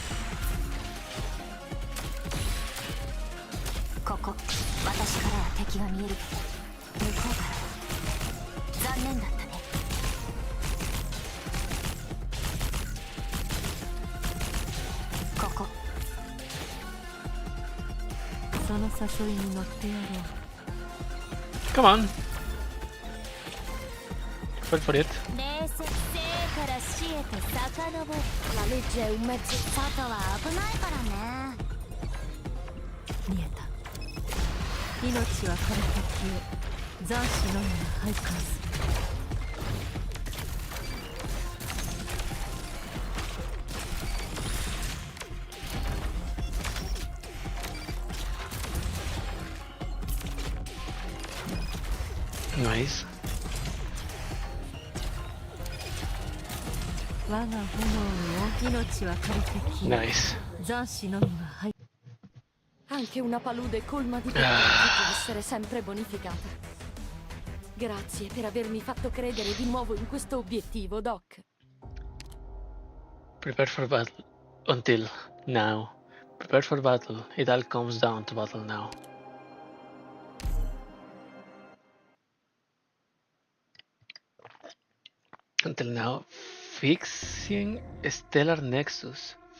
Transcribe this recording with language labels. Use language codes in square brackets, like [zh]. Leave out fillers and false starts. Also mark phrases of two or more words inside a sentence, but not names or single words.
[ja] ここ、私からは敵が見える。向こうからは残念だったね。ここ。その誘いに乗ってやろう。 [en] Come on. Wait for it. [ja] 冷静から死へと遡る。 [it] La legge è un mezzo. [ja] 外は危ないからね。見えた。命は枯れて消え、残死のみが徘徊する。 [en] Nice. [ja] 我が炎よ、命は枯れて消え、 [en] Nice. [ja] 残死のみが徘徊。 [it] Anche una palude colma di peccato può essere sempre bonificata. Grazie per avermi fatto credere di nuovo in questo obiettivo, Doc. [en] Prepare for battle. Until now. Prepare for battle. It all comes down to battle now. Until now. Fixing Stellar Nexus.